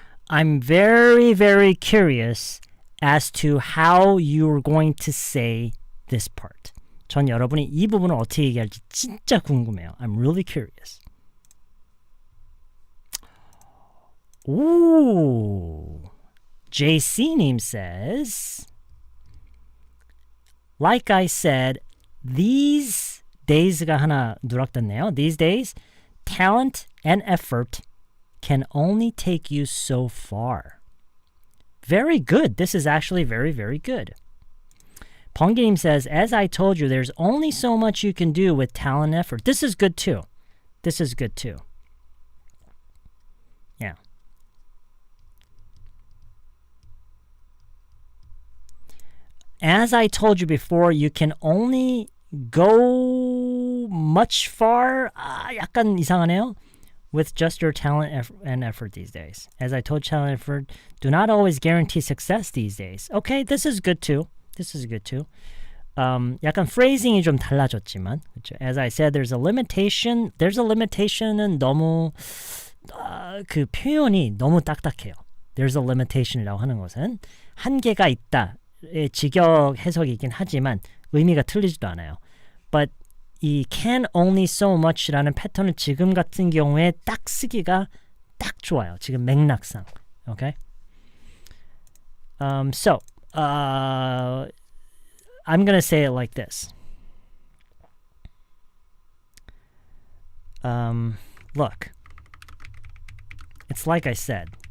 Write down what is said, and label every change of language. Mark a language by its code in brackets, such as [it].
[en] I'm very, very curious as to how you're going to say this part. [ko] 전 여러분이 이 부분을 어떻게 얘기할지 진짜 궁금해요. [en] I'm really curious. Ooh. JC님 says, like I said, these days [ko] 가 하나 누락됐네요. [en] These days, talent and effort can only take you so far. Very good. This is actually very, very good. Pongim says, as I told you, there's only so much you can do with talent and effort. This is good too. This is good too. Yeah. As I told you before, you can only go much far. [ko] 약간 이상하네요. [en] With just your talent and effort these days. As I told talent and effort, do not always guarantee success these days. Okay, this is good too. This is good too. [ko] 약간 phrasing이 좀 달라졌지만, 그렇죠? [en] As I said, there's a limitation. There's a limitation [ko] 은 너무 그 표현이 너무 딱딱해요. [en] There's a limitation [ko] 이라고 하는 것은 한계가 있다의 직역 해석이긴 하지만 의미가 틀리지도 않아요. [en] But [ko] 이 [en] can only so much [ko] 라는 패턴을 지금 같은 경우에 딱 쓰기가 딱 좋아요. 지금 맥락상. [en] Okay? So, I'm going to say it like this. Look, it's like I said.